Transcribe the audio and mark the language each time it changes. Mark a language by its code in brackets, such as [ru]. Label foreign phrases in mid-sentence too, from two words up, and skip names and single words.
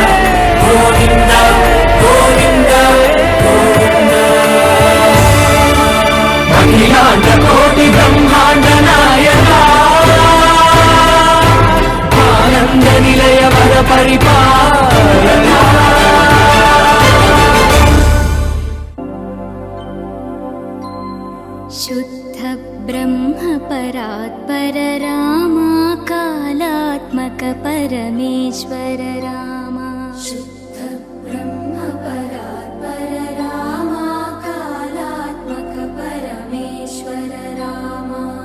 [te] గోవింద గోవింద అఖిలాండ కోటి బ్రహ్మాండ నాయక ఆనంద నిలయ వర పరిపాలక [sa] शुद्ध ब्रह्म परात्पर रामा कालात्मक परमेश्वर रामा शुद्ध ब्रह्म परात्पर रामा कालात्मक परमेश्वर रामा